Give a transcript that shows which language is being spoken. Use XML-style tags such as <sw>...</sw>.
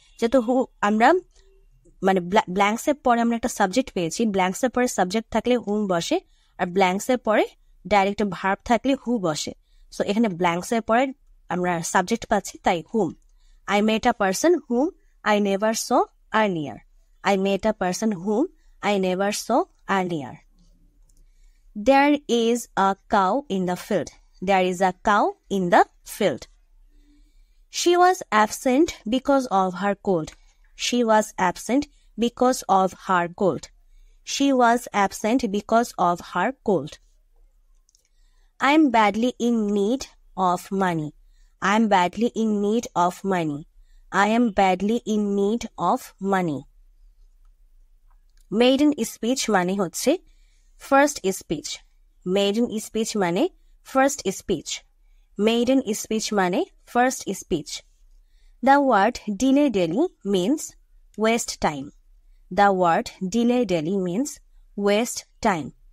<bn>যেহেতু হু আমরা মানে ব্ল্যাঙ্কস এর পরে আমরা একটা সাবজেক্ট পেয়েছি, ব্ল্যাঙ্কস এর পরে সাবজেক্ট থাকলে হুম বসে, আর ব্ল্যাঙ্কস এর পরে ডাইরেক্ট ভার্ব থাকলে হু বসে। সো এখানে ব্ল্যাঙ্কস এর পরে আমরা সাবজেক্ট পাচ্ছি, তাই হুম।</bn> <en>I met a person hmm I never saw earlier. I met a person hmm I never saw earlier. There is a cow in the field. There is a cow in the field. She was absent because of her cold. She was absent because of her cold. She was absent because of her cold. I am badly in need of money. I am badly in need of money. I am badly in need of money.</en> <bn>Maiden speech মানে হচ্ছে first speech. Maiden speech মানে first speech. Maiden speech মানে first speech.</bn> <en>The word dilly dally means waste time. The word dilly dally means waste time.</en>